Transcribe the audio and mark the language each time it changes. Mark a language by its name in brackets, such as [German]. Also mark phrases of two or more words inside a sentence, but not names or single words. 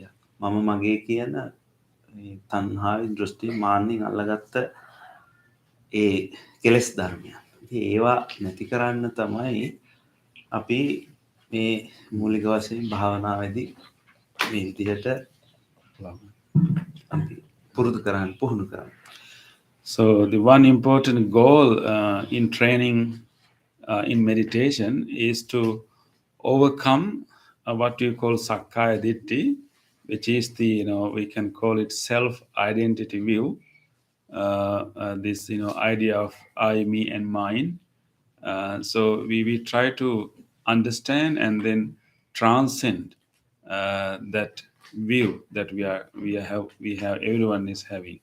[Sinhala] මම මගේ කියන මේ තණ්හාවේ දෘෂ්ටි මාන්නෙන් අල්ලගත්ත ඒ කෙලෙස් ධර්මයන්. ඉතින් ඒවා නැති කරන්න තමයි අපි මේ මූලික වශයෙන් භාවනාවේදී මේ විදිහට අපි පුරුදු කරන්න පුහුණු කරන්න. [English] So the one important goal in training in meditation is to overcome what we call [Pali] sakkaya ditthi, [English] which is the, we can call it self-identity view. This, idea of I, me, and mine. So we try to understand and then transcend that view that we have everyone is having.